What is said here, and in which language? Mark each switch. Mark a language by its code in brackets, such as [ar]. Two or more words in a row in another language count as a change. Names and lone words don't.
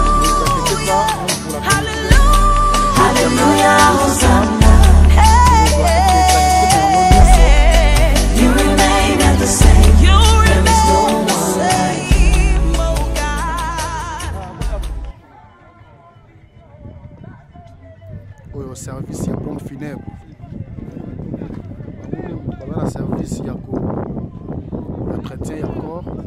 [en] Hallelujah, Hosanna. You remain at the same. There is no one like you. [fr] Au service ya pompe funèbre. Voilà service ya ko entretien ya corps.